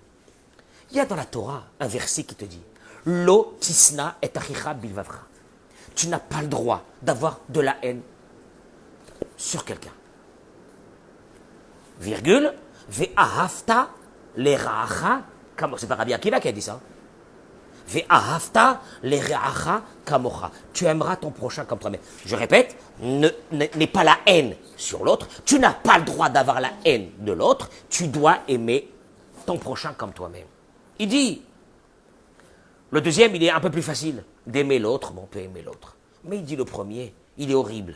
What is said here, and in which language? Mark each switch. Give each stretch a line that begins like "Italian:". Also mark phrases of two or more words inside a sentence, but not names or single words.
French: Il y a dans la Torah un verset qui te dit
Hebrew: לא תשנא את אחיך בלבבך.
French: Tu n'as pas le droit d'avoir de la haine sur quelqu'un.
Hebrew: Virgule, ואהבת לרעך.
French: C'est pas Rabbi Akiva qui a dit ça.
Hebrew: ואהבת לרעך כמוך.
French: Tu aimeras ton prochain comme toi-même. Je répète, n'aie pas la haine sur l'autre. Tu n'as pas le droit d'avoir la haine de l'autre. Tu dois aimer ton prochain comme toi-même. Il dit, le deuxième, il est un peu plus facile. D'aimer l'autre, bon, on peut aimer l'autre. Mais il dit le premier, il est horrible.